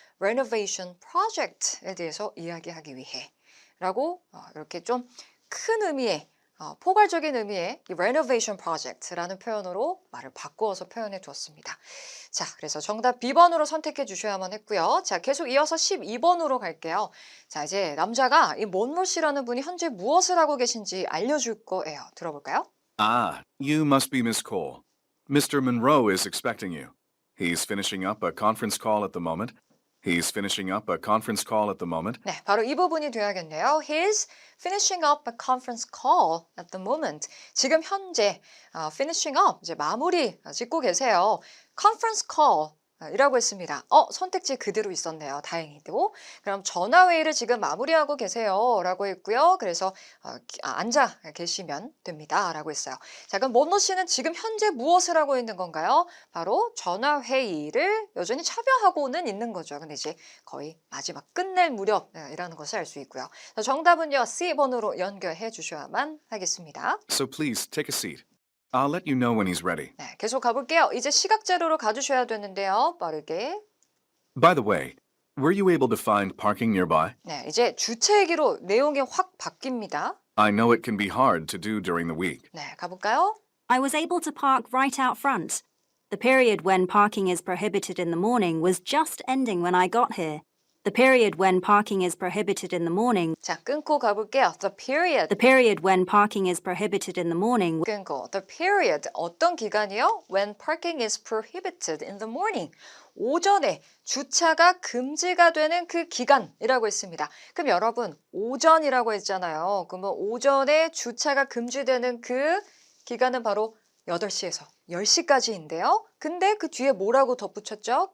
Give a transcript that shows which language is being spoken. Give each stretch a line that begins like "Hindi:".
Korean: renovation project에 대해서 이야기하기 위해 라고 이렇게 좀 큰 의미의 포괄적인 의미의 이 renovation project라는 표현으로 말을 바꾸어서 표현해 두었습니다. 자, 그래서 정답 B번으로 선택해 주셔야만 했고요. 자, 계속 이어서 12번으로 갈게요. 자, 이제 남자가 이 몬로 씨라는 분이 현재 무엇을 하고 계신지 알려줄 거예요. 들어볼까요?
English: Ah, you must be Miss Cole. Mr. Monroe is expecting you. He's finishing up a conference call at the moment. He's finishing up a conference call at the moment.
Korean: 네, 바로 이 부분이 돼야겠네요.
English: He's finishing up a conference call at the moment.
Korean: 지금 현재
English: finishing up,
Korean: 이제 마무리 짓고 계세요.
English: conference call,
Korean: 이라고 했습니다. 선택지 그대로 있었네요. 다행히도. 그럼 전화회의를 지금 마무리하고 계세요. 라고 했고요. 그래서 앉아 계시면 됩니다. 라고 했어요. 자, 그럼 먼노 씨는 지금 현재 무엇을 하고 있는 건가요? 바로 전화회의를 여전히 참여하고는 있는 거죠. 근데 이제 거의 마지막 끝낼 무렵이라는 것을 알 수 있고요. 자, 정답은요. C번으로 연결해 주셔야만 하겠습니다.
English: So please take a seat. I'll let you know when he's ready.
Korean: 네, 계속 가볼게요. 이제 시각 자료로 가주셔야 되는데요. 빠르게.
English: By the way, were you able to find parking nearby?
Korean: 네, 이제 주체 얘기로 내용이 확 바뀝니다.
English: I know it can be hard to do during the week.
Korean: 네, 가볼까요?
English: I was able to park right out front. The period when parking is prohibited in the morning was just ending when I got here. The period when parking is prohibited in the morning.
Korean: 자, 끊고 가볼게요.
English: The period. The period when parking is prohibited in the morning.
Korean: 끊고.
English: The period.
Korean: 어떤 기간이요?
English: When parking is prohibited in the morning.
Korean: 오전에 주차가 금지가 되는 그 기간이라고 했습니다. 그럼 여러분, 오전이라고 했잖아요. 그러면 오전에 주차가 금지되는 그 기간은 바로 8시에서 10시까지인데요. 근데 그 뒤에 뭐라고 덧붙였죠?